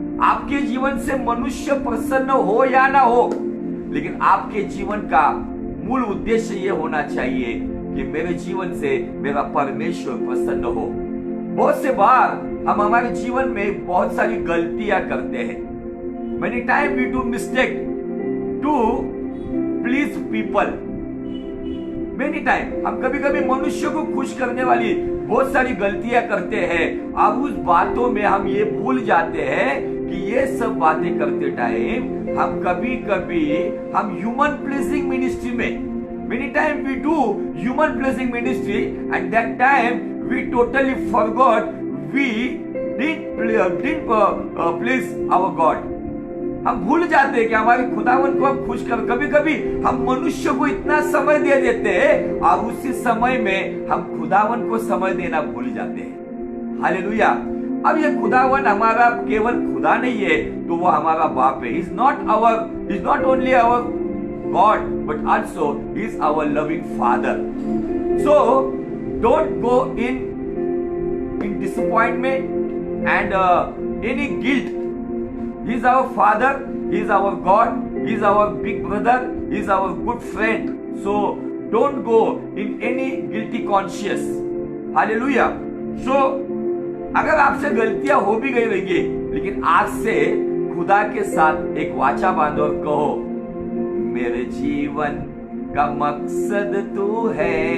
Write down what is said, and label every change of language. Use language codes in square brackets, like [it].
[hi] आपके जीवन से मनुष्य प्रसन्न हो या ना हो, लेकिन आपके जीवन का मूल उद्देश्य ये होना चाहिए कि मेरे जीवन से मेरा परमेश्वर प्रसन्न हो। बहुत से बार हम हमारे जीवन में बहुत सारी गलतियां करते हैं। [en] Many times we do mistake to please people. Many times [hi] हम कभी कभी मनुष्य को खुश करने वाली बहुत सारी गलतियां करते हैं। अब उस बातों में हम ये भूल जाते हैं कि ये सब बातें करते टाइम हम कभी कभी हम [en] human pleasing ministry [hi] में, [en] many times we do human pleasing ministry, at that time we totally forgot we didn't please our God. [hi] हम भूल जाते हैं कि हमारे खुदावन को हम खुश कर। कभी कभी हम मनुष्य को इतना समय दे देते हैं और उसी समय में हम खुदावन को समय देना भूल जाते हैं। हालेलुया। अब ये खुदावन हमारा केवल खुदा नहीं है, तो वो हमारा बाप है। [en] Is not only our God, but also He is our loving Father. So don't go in disappointment and any guilt. He is our Father, He is our God, He is our big brother, He is our good friend. So don't go in any guilty conscience. Hallelujah. So [hi] अगर आपसे गलतियां हो भी गई रहेंगी, लेकिन आज से खुदा के साथ एक वाचा बांधो और कहो, मेरे जीवन का मकसद तू है,